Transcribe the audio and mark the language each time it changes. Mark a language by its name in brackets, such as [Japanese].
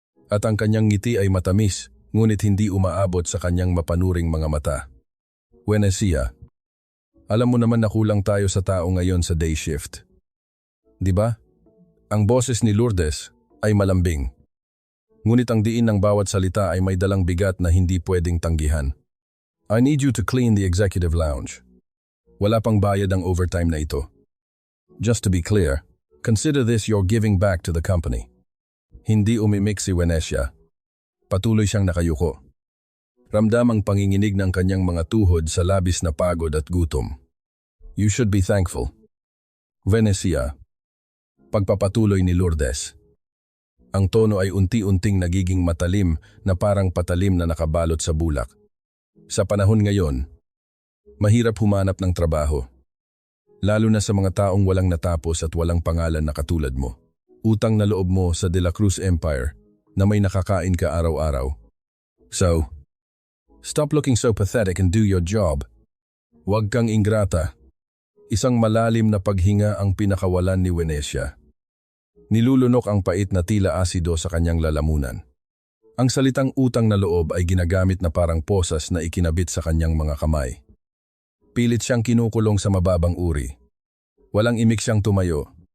[Filipino] At ang kanyang ngiti ay matamis, ngunit hindi umaabot sa kanyang mapanuring mga mata. Venecia, alam mo naman na kulang tayo sa tao ngayon sa day shift. Di ba? Ang boses ni Lourdes ay malambing. Ngunit ang diin ng bawat salita ay may dalang bigat na hindi pwedeng tanggihan. [English] I need you to clean the executive lounge. [Filipino] Wala pang bayad ang overtime na ito. [English] Just to be clear, consider this your giving back to the company. [Filipino] Hindi umimik si Venecia. Patuloy siyang nakayuko. Ramdam ang panginginig ng kanyang mga tuhod sa labis na pagod at gutom. [English] You should be thankful. Venecia. [Filipino] Pagpapatuloy ni Lourdes. Ang tono ay unti-unting nagiging matalim na parang patalim na nakabalot sa bulak. Sa panahon ngayon, mahirap humanap ng trabaho. Lalo na sa mga taong walang natapos at walang pangalan na katulad mo. Utang na loob mo sa De La Cruz Empire na may nakakain ka araw-araw. [English] So, stop looking so pathetic and do your job. [Filipino] Huwag kang ingrata. Isang malalim na paghinga ang pinakawalan ni Venecia. Nilulunok ang pait na tila asido sa kanyang lalamunan. Ang salitang utang na loob ay ginagamit na parang posas na ikinabit sa kanyang mga kamay. Pilit siyang kinukulong sa mababang uri. Walang imik siyang tumayo.